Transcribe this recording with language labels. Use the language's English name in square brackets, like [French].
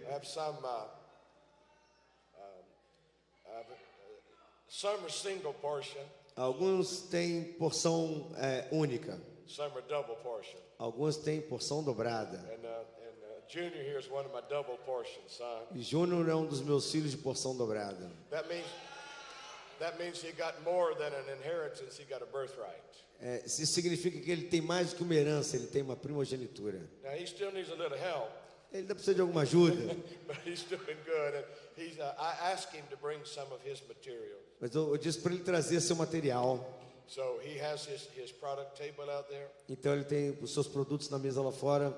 [English] I have some are single portion, [Portuguese] Alguns têm porção única. [English] some are double portion. [Portuguese] Alguns têm porção dobrada. [English] And Junior here is one of my double portion sons. [Portuguese] E Júnior é um dos meus filhos de porção dobrada. [English] That means he got more than an inheritance, he got a birthright. [Portuguese] Isso significa que ele tem mais do que uma herança, ele tem uma primogenitura. [English] Now he still needs a little help, [Portuguese] Ele ainda precisa de alguma ajuda, [English] but he's doing good. And I asked him to bring some of his material. [Portuguese] mas eu disse para ele trazer seu material. [English] So he has his product table out there, [Portuguese] Então ele tem os seus produtos na mesa lá fora.